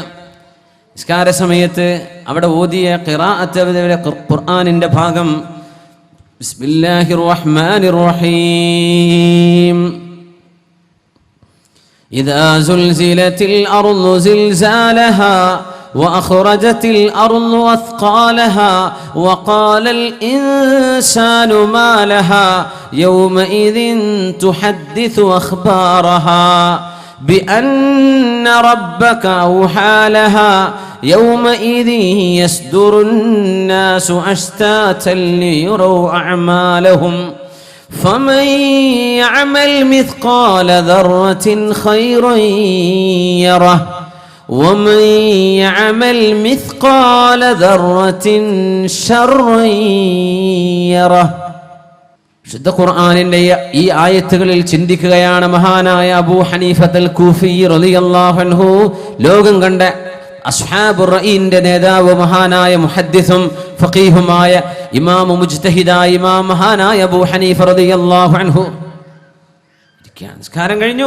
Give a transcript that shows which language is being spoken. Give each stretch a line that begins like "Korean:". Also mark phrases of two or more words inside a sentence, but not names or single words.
Malayalam: നിസ്കാര സമയത്ത് അവിടെ ഓതിയ ഖിറാഅത്ത് ഖുർആനിന്റെ ഭാഗം
Arabic: بسم الله الرحمن الرحيم. إذا زلزلت الأرض زلزالها وأخرجت الأرض أثقالها وقال الإنسان ما لها يومئذ تحدث أخبارها بأن ربك أوحى لها يومئذ يصدر الناس أشتاتا ليروا أعمالهم فمن يعمل مثقال ذرة خيرا يره ومن يعمل مثقال ذرة شرا يره.
Malayalam: ശുദ്ധ ഖുർആനിന്റെ ഈ ആയത്തുകളിൽ ചിന്തിക്കുകയാണ് മഹാനായ അബൂ ഹനീഫത്തുൽ കൂഫി
Arabic: رضي الله عنه.
Malayalam: ലോകം കണ്ട അസ്ഹാബുർ റഈന്റെ നേതാവ്, മഹാനായ മുഹദ്ദിസും ഫഖീഹുമായ ഇമാം മുജ്തഹിദായ ഇമാം മഹാനായ അബൂ ഹനീഫ
Arabic: رضي الله عنه
Malayalam: നിസ്കാരം കഴിഞ്ഞു.